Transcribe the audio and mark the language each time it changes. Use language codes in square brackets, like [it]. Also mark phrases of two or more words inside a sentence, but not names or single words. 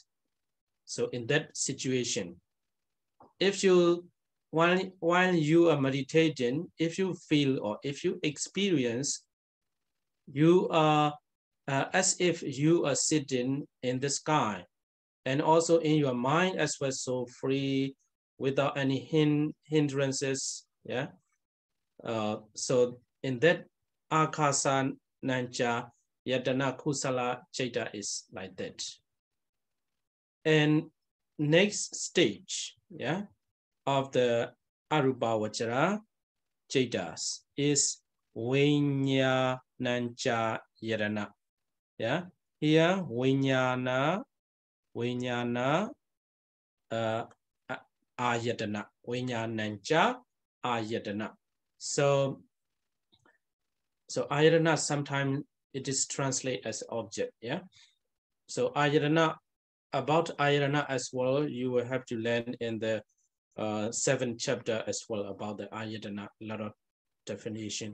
[en] So in that situation, if you, while you are meditating, if you feel or if you experience, you are as if you are sitting in the sky, and also in your mind as well, so free, without any hindrances, yeah. So in that [pi] akasa nancha yatana kusala chaita [en] is like that. And next stage, yeah, of the [pi] arupavachara chaitas [en] is [pi] vinyana nancha yadana, [en] yeah. [pi] Here vinyana ayatana, vinyanancha ayatana. [en] So ayatana, sometimes it is translated as object, yeah. So ayatana, about ayatana as well, you will have to learn in the 7th chapter as well about the ayatana, a lot of definition.